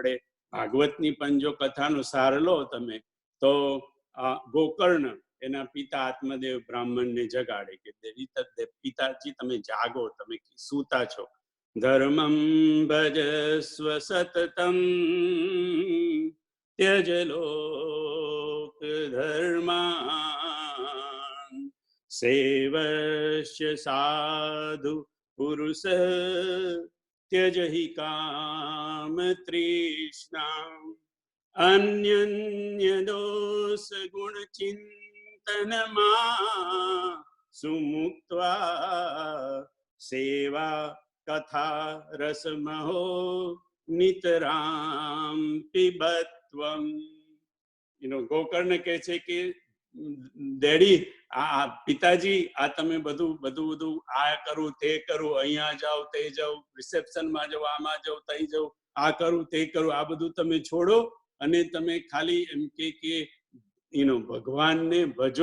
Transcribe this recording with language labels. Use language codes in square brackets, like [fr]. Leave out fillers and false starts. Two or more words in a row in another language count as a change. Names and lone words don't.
[gu] આપણે ભાગવતની પણ જો કથાનો સાર લો તમે તો ગોકર્ણ એના પિતા આત્મદેવ બ્રાહ્મણને જગાડે કે પિતાજી તમે જાગો, તમે સૂતા છો. [sa] धर्मम भजस्व सततम त्यज लोक धर्मान सेवस्य साधु पुरुष त्यज हि काम तृष्णा अन्यन्य दोष गुण चिंतन मा सुमुक्त्वा सेवा कथा रसमहो नितराम पिबत्वम. [gu] ગોકર્ણ કહે છે કે ડેડી, આ પિતાજી, આ તમે બધું આ કરું તે કરું, અહીંયા જાઓ તે જાઓ, રિસેપ્શનમાં જાઓ, આમાં જાઓ તઈ જાઓ, આ કરું તે કરું, આ બધું તમે છોડો અને તમે ખાલી એમ કે ભગવાનને ભજો.